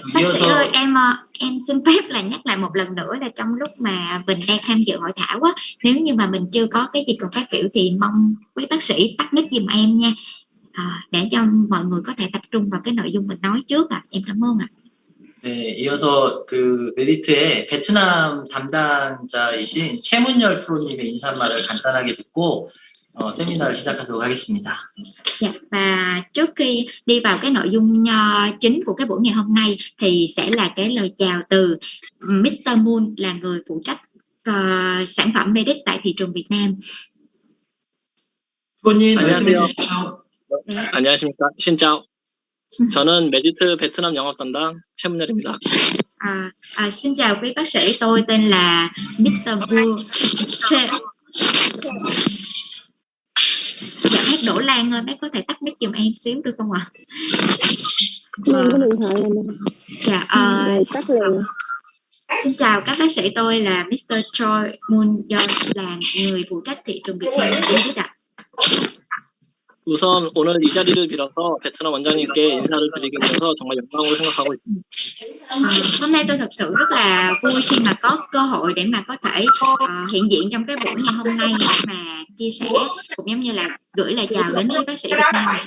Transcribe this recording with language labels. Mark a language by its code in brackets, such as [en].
[vi] Bác sĩ ơi, em xin phép là nhắc lại một lần nữa là trong lúc mà mình đang tham dự hội thảo á, nếu như mà mình chưa có cái gì còn các kiểu thì mong quý bác sĩ tắt mic giùm em nha, để cho mọi người có thể tập trung vào cái nội dung mình nói trước ạ. Em cảm ơn ạ. [ko] 네, 이어서 그 메디트의 베트남 담당자이신 최문열 프로님의 인사말을 간단하게 듣고 세미나를 시작하도록 하겠습니다. [vi] Dạ, và trước khi đi vào cái nội dung chính của cái buổi ngày hôm nay thì sẽ là cái lời chào từ Mr. Moon, là người phụ trách sản phẩm Medic tại thị trường Việt Nam. [ko] 프로님 말씀해 안녕하세요. 주십시오. 안녕하십니까. [vi] 신짜오. [ko] 저는 메디트 베트남 영업 담당 최문열입니다. [vi] Xin chào quý bác sĩ, tôi tên là Mr. Moon. Dạ bác Đỗ Lan ơi, bác có thể tắt mic giùm em xíu được không ạ? Có điện thoại là mình. Dạ, tắt liền. Xin chào các bác sĩ, tôi là Mr. Choi Moon Yeol, là người phụ trách thị trường Việt Nam. [ko] 우선 오늘 이 자리를 빌어서 베트남 원장님께 인사를 드리게 돼서 정말 영광으로 생각하고 있습니다. [vi] Hôm nay tôi thật sự rất là vui khi mà có cơ hội để mà có thể hiện diện trong cái buổi ngày hôm nay mà chia sẻ cũng giống như là gửi lời chào đến với bác sĩ Việt Nam.